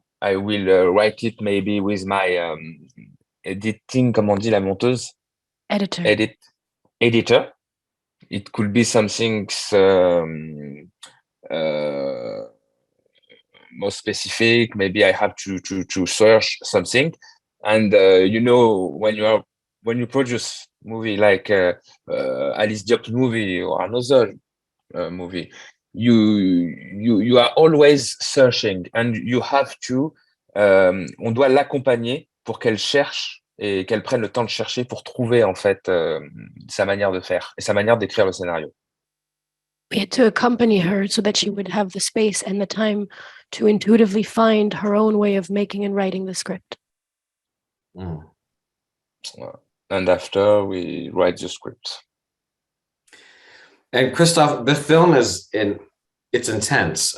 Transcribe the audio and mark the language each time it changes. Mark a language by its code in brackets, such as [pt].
[en] I will write it maybe with my editing, [fr] comment on dit la monteuse? [en] Editor. Editor. It could be something more specific. Maybe I have to search something. And when you produce movie like Alice Diop movie or another movie, you are always searching, and you have to [fr] on doit l'accompagner pour qu'elle cherche et qu'elle prenne le temps de chercher pour trouver en fait sa manière de faire et sa manière d'écrire le scénario. [en] We had to accompany her so that she would have the space and the time to intuitively find her own way of making and writing the script. And after, we write the script. And Christophe, the film it's intense.